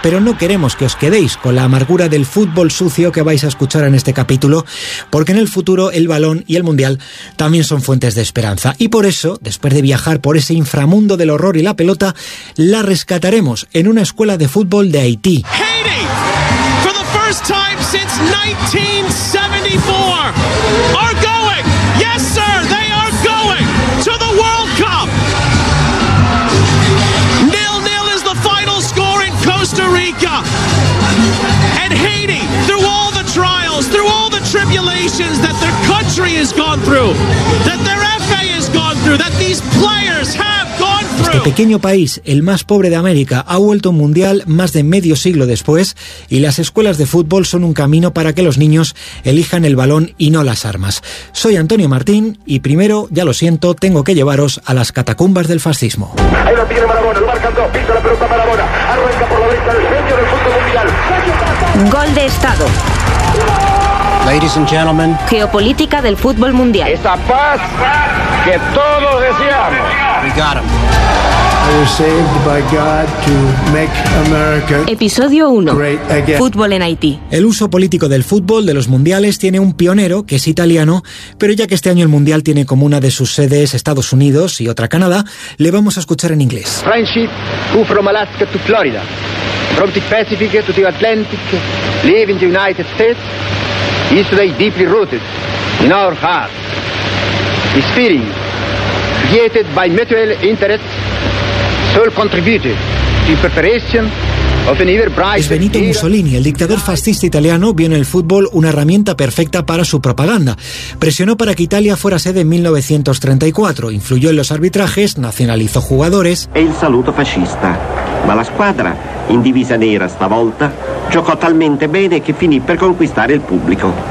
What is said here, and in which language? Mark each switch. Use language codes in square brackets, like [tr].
[es] Pero no queremos que os quedéis con la amargura del fútbol sucio que vais a escuchar en este capítulo, porque en el futuro el balón y el mundial también son fuentes de esperanza. Y por eso, después de viajar por ese inframundo del horror y la pelota, la rescataremos en una escuela de fútbol de Haití. [en] Haiti, for the first time since 1974, are going, yes sir, they are going to the World Cup. 0-0 is the final score in Costa Rica. And Haiti, through all the trials, through all the tribulations that their country has gone through, that their FA has gone through, that these players have gone through. [es] Este pequeño país, el más pobre de América, ha vuelto mundial más de medio siglo después, y las escuelas de fútbol son un camino para que los niños elijan el balón y no las armas. Soy Antonio Martín, y primero, ya lo siento, tengo que llevaros a las catacumbas del fascismo. Ahí la tiene Marabona, lo marcan dos, pisa la pelota Marabona, arranca por la derecha el genio del fútbol mundial. Gol de Estado. [en] Ladies and gentlemen. [es] Geopolítica del fútbol mundial. Esa paz que todos deseamos. [en] We got him. I was saved by God to make America. [es] Episodio 1. Fútbol en Haití. El uso político del fútbol, de los mundiales, tiene un pionero, que es italiano, pero ya que este año el mundial tiene como una de sus sedes Estados Unidos y otra Canadá, le vamos a escuchar en inglés. [en] Friendship from Alaska to Florida. From the Pacific to the Atlantic, live in the United States, is today deeply rooted in our heart. The spirit created by mutual interest soul contributed to preparation. [es] Es Benito Mussolini, el dictador fascista italiano, vio en el fútbol una herramienta perfecta para su propaganda. Presionó para que Italia fuera sede en 1934, influyó en los arbitrajes, nacionalizó jugadores. El saludo fascista, [it] ma la squadra in divisa nera stavolta giocò talmente bene che finì per conquistare il pubblico.